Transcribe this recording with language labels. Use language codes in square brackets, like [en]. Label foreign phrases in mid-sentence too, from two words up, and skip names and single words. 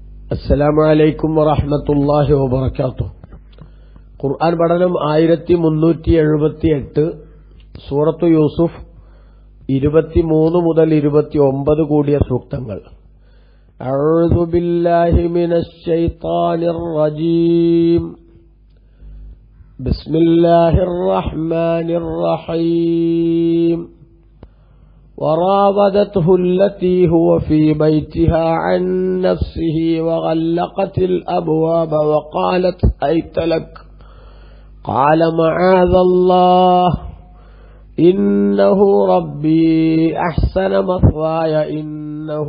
[ar] السلام عليكم ورحمة الله وبركاته. [ml] ഖുർആൻ പഠനം 1378, സൂറത്തു യൂസുഫ് 23 മുതൽ 29 കൂടിയ സൂക്തങ്ങൾ. [ar] أعوذ بالله من الشيطان الرجيم. بسم الله الرحمن الرحيم. وراودته التي هو في بيتها عن نفسه وغلقت الأبواب وقالت هيت لك قال معاذ الله إنه ربي أحسن مثواي إنه